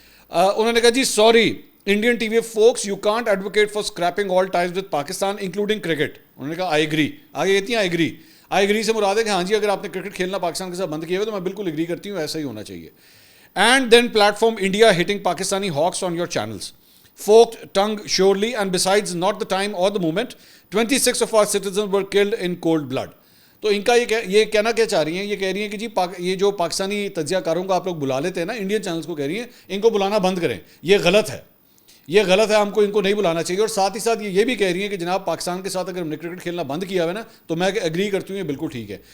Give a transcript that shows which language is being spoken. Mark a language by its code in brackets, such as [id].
[ur] انہوں نے کہا جی [en] Sorry Indian T V focus, you can't advocate for scrapping all ties with Pakistan including cricket. [ur] انہوں نے کہا [en] I agree. [ur] آگے کہتی ہیں [en] I agree [ur] سے مراد ہے کہ ہاں جی اگر آپ نے کرکٹ کھیلنا پاکستان کے ساتھ بند کیا ہوا تو میں بالکل ایگری کرتی ہوں, ایسا ہی ہونا چاہیے. [en] And then platform India hitting Pakistani hawks on your channels. Forked tongue surely, and besides not the time or the moment, 26 of our citizens were killed in cold blood. [ur] تو ان کا یہ کہنا کیا چاہ رہی ہیں, یہ کہہ رہی ہیں کہ جی یہ جو پاکستانی تجزیہ کاروں کو آپ لوگ بلا لیتے ہیں نا انڈین چینلز کو, کہہ رہی ہیں ان کو بلانا بند کریں, یہ غلط ہے, ہم کو ان کو نہیں بلانا چاہیے. اور ساتھ ہی ساتھ یہ بھی کہہ رہی ہیں کہ جناب پاکستان کے ساتھ اگر ہم نے کرکٹ کھیلنا بند کیا ہوا ہے نا تو میں ایگری کرتی ہوں, یہ بالکل ٹھیک ہے.